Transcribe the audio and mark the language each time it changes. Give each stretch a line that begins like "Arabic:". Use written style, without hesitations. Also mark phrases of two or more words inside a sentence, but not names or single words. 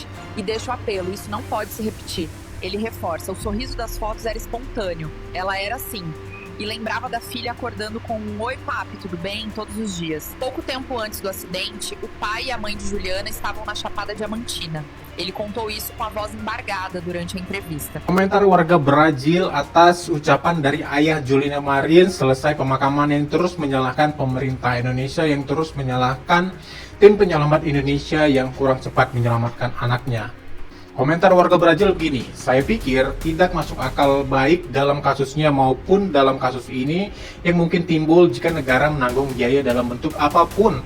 Portuguese: E deixa o apelo, isso não pode se repetir. Ele reforça, o sorriso das fotos era espontâneo, ela era assim. E lembrava da filha acordando com um "Oi, papi, tudo bem?" todos os dias. Pouco tempo antes do acidente, o pai e a mãe de Juliana estavam na Chapada Diamantina. Ele contou isso com a voz embargada durante a entrevista.
Indonesian: Komentar warga Brazil atas ucapan dari ayah Juliana Marins selesai pemakaman yang terus menyalahkan pemerintah Indonesia, yang terus menyalahkan tim penyelamat Indonesia yang kurang cepat menyelamatkan anaknya. Komentar warga Brazil begini, saya pikir tidak masuk akal baik dalam kasusnya maupun dalam kasus ini yang mungkin timbul jika negara menanggung biaya dalam bentuk apapun.